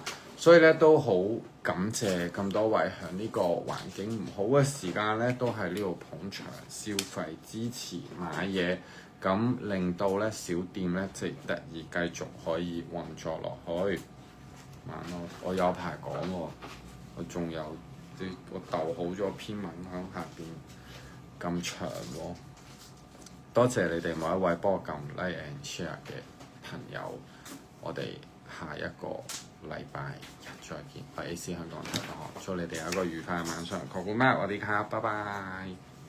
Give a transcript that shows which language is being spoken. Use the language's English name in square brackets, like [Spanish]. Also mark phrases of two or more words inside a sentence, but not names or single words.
[Cantonese] 所以咧都好感謝咁多位喺呢個環境唔好嘅時間咧，都喺呢度捧場消費、支持買嘢，咁令到咧小店咧即係得以繼續可以運作落去。晚安，我有排講喎，我仲有啲我逗好咗篇文喺下邊咁長喎。多謝你哋每一位幫我撳 [English] like and share [Cantonese] 嘅朋友，我哋下一個禮拜日再見，我係 AC 香港財經學，祝你哋有一個愉快嘅晚上。 [Thai] ขอบคุณมาก，สวัสดีครับ， [Cantonese] 拜拜。